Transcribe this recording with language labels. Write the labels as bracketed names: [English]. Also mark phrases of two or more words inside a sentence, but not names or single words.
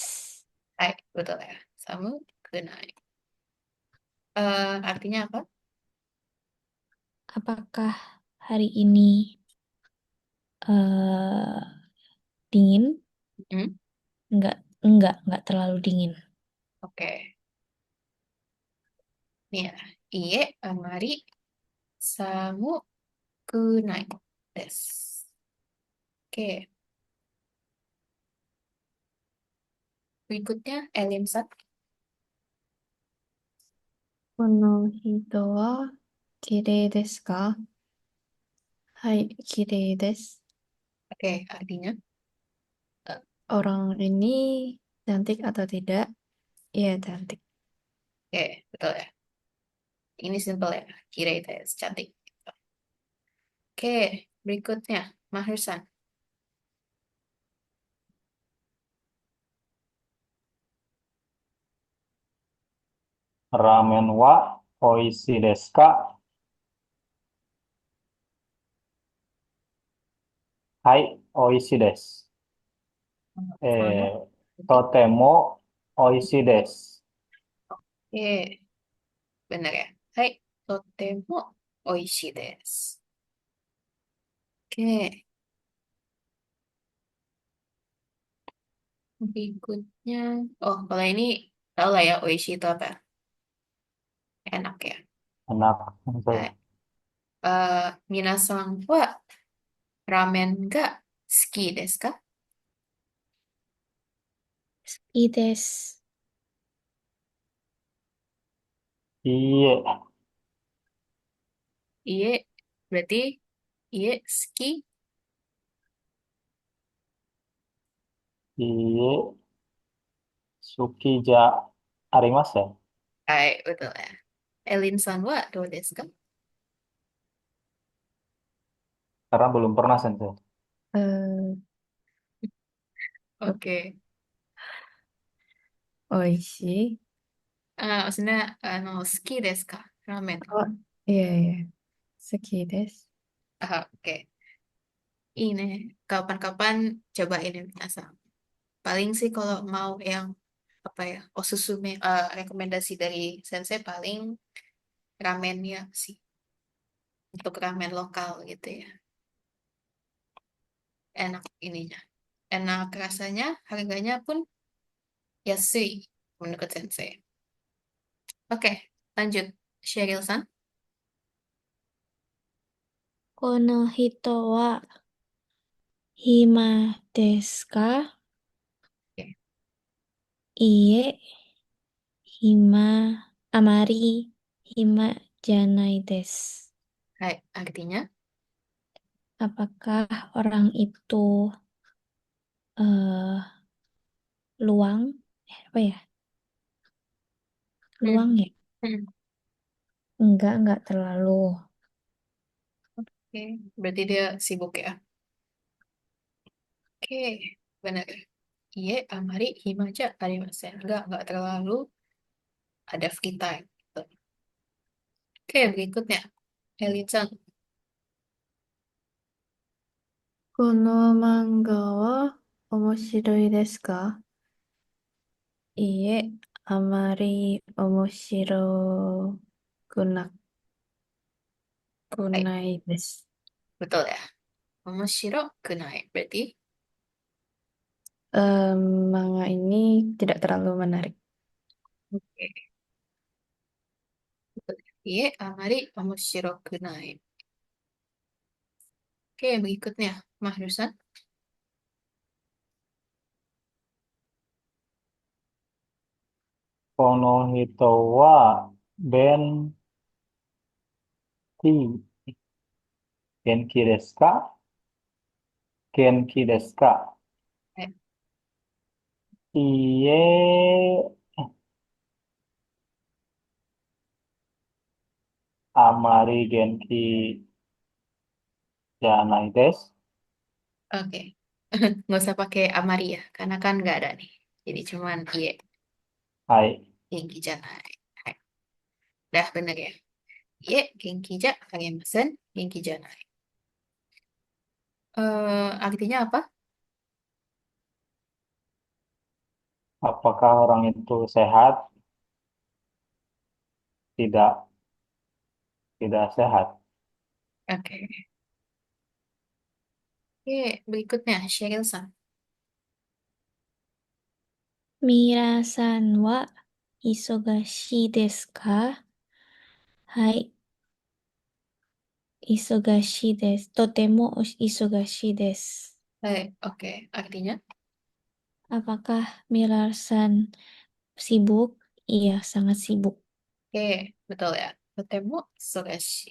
[Indonesian] hai, betul ya. [Japanese] 寒くない. [Indonesian] Artinya apa? Apakah hari ini eh dingin? Hmm? Enggak terlalu dingin. Oke. Nih ya. [Japanese] いいえ あまり 寒くない です. [Indonesian] Oke. Berikutnya Elinsan. [Japanese] この人は綺麗ですか？はい、綺麗です。 [Indonesian] Oke, artinya. Orang ini cantik atau tidak? Iya, cantik. Oke, betul ya. Ini simple ya. [Japanese] 綺麗 です, [Indonesian] cantik. Oke, berikutnya Mahersan. [Japanese] ラーメンは美味しいですか？はい、美味しいです。 Kono. とても美味しいです。 [Indonesian] Oke, benar ya. Hai, [Japanese] とても 美味しい です. [Indonesian] Oke, berikutnya. Oh, kalau ini tahu lah ya, oishi itu apa? Enak ya. Enak. [Japanese] Hai. 皆さん は ラーメン が 好き です か? いいです。いいえ、 [Indonesian] Iye, berarti [Japanese] いいえ 好き. いいえ、好きじゃありません。 [Indonesian] Hai, betul ya. [Japanese] Elinsan wa do desu ka? [Indonesian] Karena belum pernah sensei. え Oke. [Japanese] 美味しい。 [Indonesian] Maksudnya, [Japanese] 好き です か? [Indonesian] Ramen. Oh, iya, iya. [Japanese] 好きです。 [Indonesian] Oke. Ini kapan-kapan cobain ini asal. Paling sih kalau mau yang apa ya, osusume rekomendasi dari sensei paling ramennya sih untuk ramen lokal gitu ya. Enak ininya. Enak rasanya, harganya pun yasui menurut sensei. Oke, lanjut. Sheryl-san. [Japanese] この人は暇ですか？ [Indonesian] Oke. [Japanese] いいえ、あまり暇じゃないです。 [Indonesian] Hai, artinya Apakah orang itu eh luang? Apa ya? Luang hmm, ya? hmm, Enggak terlalu. oke, berarti dia sibuk ya. Oke, benar. Iya, [Japanese] あまり 暇じゃ ありません. [Indonesian] Enggak terlalu ada free time. Gitu. Oke, berikutnya. Elitsan. [Japanese] この漫画は面白いですか？いいえ、あまり面白くなく Hai, ないです。 [Indonesian] betul ya. [Japanese] 面白くない. [Indonesian] Berarti, Manga ini tidak terlalu menarik. oke. Betul. Iya, [Japanese] あまり 面白くない. [Indonesian] Oke, berikutnya. Mahrusan. [Japanese] この人 は benti 元気 です か? 元気 です か? Eh, いいえ あまり 元気じゃない です. [Indonesian] Oke. Nggak usah pakai amari ya, karena kan nggak ada nih. Jadi cuman iya, [Japanese] Hai. 元気じゃない. [Indonesian] Hai. Dah bener ya. Iya, [Japanese] genki ja, kagemasen, 元気じゃない. [Indonesian] Artinya apa? Apakah orang itu sehat? Tidak, tidak sehat. Oke. Oke, berikutnya, Sheryl-san. [Japanese] Mira-san wa isogashi desu ka? はい、忙しい です. とても 忙しい です. [Indonesian] Hai, oke. Artinya? Apakah Mira-san sibuk? Iya, sangat sibuk. Oke, betul ya. [Japanese] とても 忙しい.